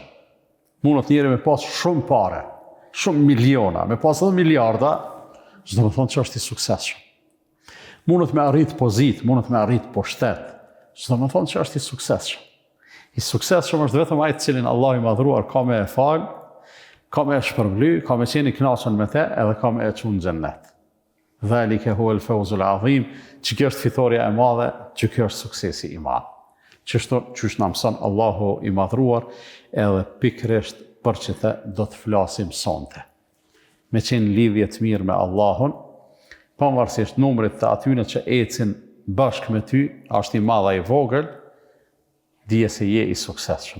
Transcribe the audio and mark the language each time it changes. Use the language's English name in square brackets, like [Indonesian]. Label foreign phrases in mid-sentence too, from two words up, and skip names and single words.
[Albanian] Mundot njëri me pas shumë pare, shumë miliona, me pas edhe miliarda, s'do më thonë që është i suksesshëm. Mundot me arrit pozit, mundot me arrit pushtet, s'do më thonë që është i suksesshëm. I suksesshëm është vetëm ai të cilin Allah i madhruar ka me e falë, ka me e shpërbly, ka me qenë i kënaqur me te, edhe ka me e çunë në xhennet. [Arabic] ذلك هو الفوز العظيم, [Albanian] që kjo është fitoria e madhe, që kjo është suksesi i madh. Qysh na mëson Allahu i madhruar, edhe pikërisht për që te do të flasim sonte. Me qenë lidhje të mirë me Allahun, pavarësisht numrit të atyre që ecin bashkë me ty, është i madh ai vogël, dije se je i suksesshëm.